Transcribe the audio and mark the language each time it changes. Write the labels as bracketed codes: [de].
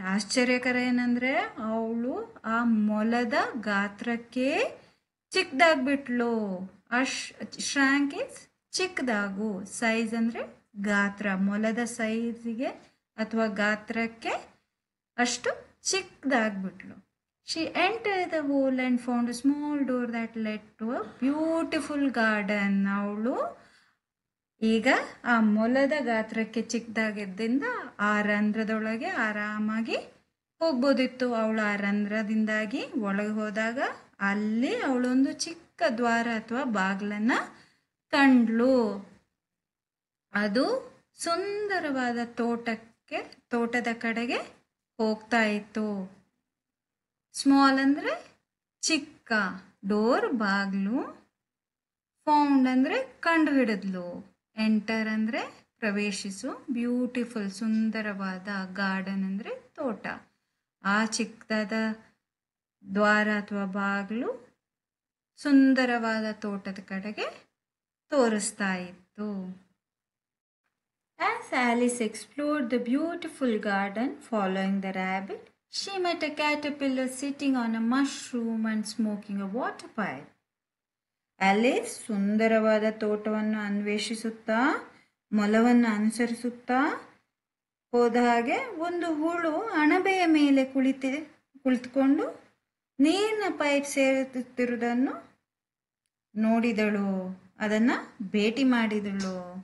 [kn] ಆಶ್ಚರ್ಯಕರ ಏನಂದ್ರೆ ಅವಳು ಆ ಮೊಲದ ಗಾತ್ರಕ್ಕೆ ಚಿಕ್ಕದಾಗ್ಬಿಟ್ಲು. ಶ್ರ್ಯಾಂಕ್ ಇಸ್ ಚಿಕ್ಕದಾಗು, ಸೈಜ್ ಅಂದ್ರೆ ಗಾತ್ರ, ಮೊಲದ ಸೈಜಿಗೆ ಅಥವಾ ಗಾತ್ರಕ್ಕೆ ಅಷ್ಟು ಚಿಕ್ಕದಾಗ್ಬಿಟ್ಲು. [en] She entered the hole and found a small door that led to a beautiful garden. [kn] ಅವಳು ಈಗ ಆ ಮೊಲದ ಗಾತ್ರಕ್ಕೆ ಚಿಕ್ಕದಾಗಿದ್ದರಿಂದ ಆ ರಂಧ್ರದೊಳಗೆ ಆರಾಮಾಗಿ ಹೋಗ್ಬೋದಿತ್ತು. ಅವಳು ಆ ರಂಧ್ರದಿಂದಾಗಿ ಒಳಗೆ ಹೋದಾಗ ಅಲ್ಲಿ ಅವಳೊಂದು ಚಿಕ್ಕ ದ್ವಾರ ಅಥವಾ ಬಾಗಿಲನ್ನ ಕಂಡ್ಲು. ಅದು ಸುಂದರವಾದ ತೋಟದ ಕಡೆಗೆ ಹೋಗ್ತಾ ಇತ್ತು. ಸ್ಮಾಲ್ ಅಂದರೆ ಚಿಕ್ಕ, ಡೋರ್ ಬಾಗ್ಲು, ಫೌಂಡ್ ಅಂದರೆ ಕಂಡು ಹಿಡಿದ್ಲು, ಎಂಟರ್ ಅಂದರೆ ಪ್ರವೇಶಿಸು, ಬ್ಯೂಟಿಫುಲ್ ಸುಂದರವಾದ, ಗಾರ್ಡನ್ ಅಂದರೆ ತೋಟ. ಆ ಚಿಕ್ಕದಾದ ದ್ವಾರ ಅಥವಾ ಬಾಗ್ಲು ಸುಂದರವಾದ ತೋಟದ ಕಡೆಗೆ ತೋರಿಸ್ತಾ ಇತ್ತು. [en] As Alice explored the beautiful garden following the rabbit, she met a caterpillar sitting on a mushroom and smoking a water pipe. [kn] Alice ಸುಂದರವಾದ ತೋಟವನ್ನು ಅನ್ವೇಷಿಸುತ್ತಾ ಮೊಲವನ್ನು ಅನುಸರಿಸುತ್ತಾ ಹೋದ ಹಾಗೆ ಒಂದು ಹುಳು ಅಣಬೆಯ ಮೇಲೆ ಕುಳಿತುಕೊಂಡು ನೀರಿನ ಪೈಪ್ ಸೇರುತ್ತಿರುವುದನ್ನು ನೋಡಿದಳು, ಅದನ್ನು ಭೇಟಿ ಮಾಡಿದಳು.